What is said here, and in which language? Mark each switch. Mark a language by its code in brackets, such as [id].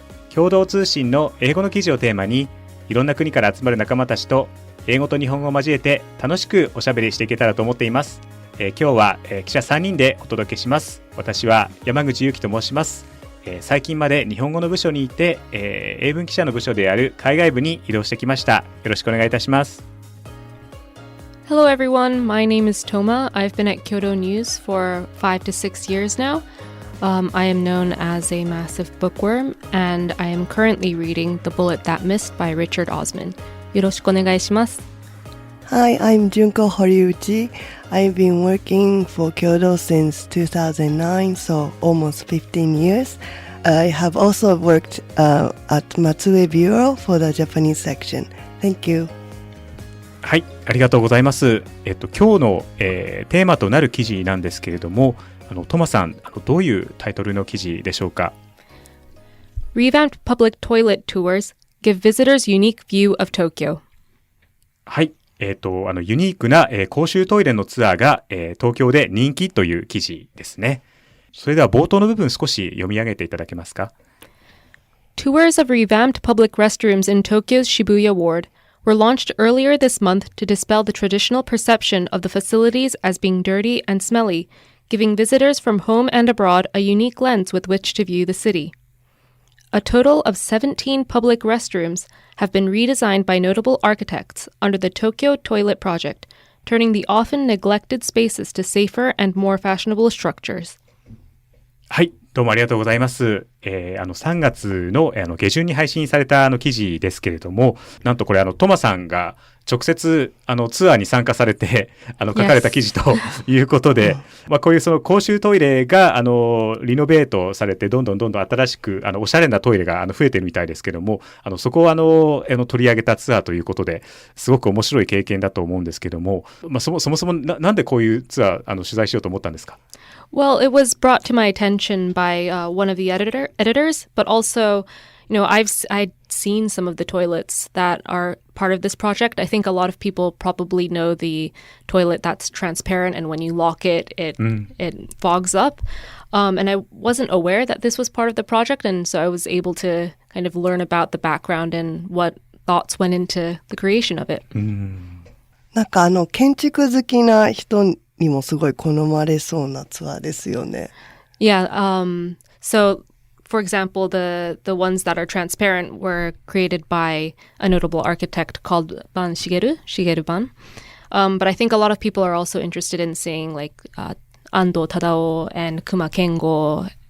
[ja] 共同通信の英語の記事をテーマにいろんな国から集まる仲間たちと英語と日本語を交えて楽しくおしゃべりしていけたらと思っています。今日は、記者3人でお届けします。私は山口祐希と申します。最近まで日本語の部署にいて、英文記者の部署である海外部に移動してきました。よろしくお願いいたします。 [en] Hello everyone, my name is Toma. I've been at Kyodo News for 5 to 6 years now. I am known as a massive bookworm, and I am currently reading The Bullet That Missed by Richard Osman. [ja] よろしくお願いします。 [en] Hi, I'm Junko Horiuchi. I've been working for Kyodo since 2009, so almost 15 years. I have also worked at Matsue Bureau for the Japanese section. Thank you. [ja] はい、ありがとうございます。今日の、テーマとなる記事なんですけれども、トマさん、どういうタイトルの記事でしょうか？ [en] Revamped public toilet tours give visitors unique view of Tokyo. [ja] はい。ユニークな、公衆トイレのツアーが、東京で人気という記事ですね。それでは冒頭の部分少し読み上げていただけますか？ [en] Tours of revamped public restrooms in Tokyo's Shibuya ward were launched earlier this month to dispel the traditional perception of the facilities as being dirty and smelly, giving visitors from home and abroad a unique lens with which to view the city. A total of 17 public restrooms have been redesigned by notable architects under the Tokyo Toilet Project, turning the often neglected spaces to safer and more fashionable structures. [ja] はい、どうもありがとうございます。3月の、下旬に配信された記事ですけれども、なんとこれトマさんが直接ツアーに参加されて書かれた記事ということで、こういうその公衆トイレがリノベートされてどんどん新しくおしゃれなトイレが増えてるみたいですけども、そこを取り上げたツアーということですごく面白い経験だと思うんですけども、そもそもなんでこういうツアー取材しようと思ったんですか [en] ？Well, it was brought to my attention by one of the editors, but also, I'd seen some of the toilets that are part of this project. I think a lot of people probably know the toilet that's transparent, and when you lock it, it fogs up. And I wasn't aware that this was part of the project, and so I was able to kind of learn about the background and what thoughts went into the creation of it. [ja] なんか建築好きな人にもすごい好まれそうなツアーですよね。 [en] Yeah, so for example, the ones that are transparent were created by a notable architect called Shigeru Ban. But I think a lot of people are also interested in seeing like Ando Tadao and Kuma Kengo.